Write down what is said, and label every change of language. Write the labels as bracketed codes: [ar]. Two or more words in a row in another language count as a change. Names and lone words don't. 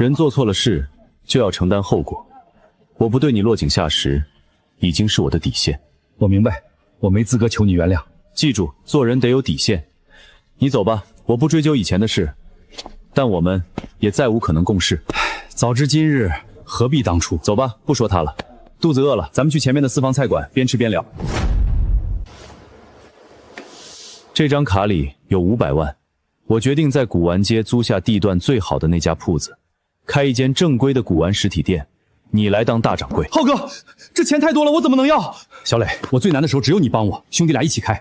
[zh] 人做錯了事就要承擔後果，我不對你落井下石，已經是我的底線。我明白，我沒資格求你原諒。記住，做人得有底線。你走吧，我不追究以前的事，但我們也再無可能共事。早知今日，何必當初？走吧，不說他了。肚子餓了，咱們去前面的私房菜館，邊吃邊聊。這張卡裡有500萬，我決定在古玩街租下地段最好的那家鋪子，開一間正規的古玩實體店，你來當大掌櫃。浩哥，這錢太多了，我怎麼能要？小磊，我最難的時候只有你幫我，兄弟倆一起開。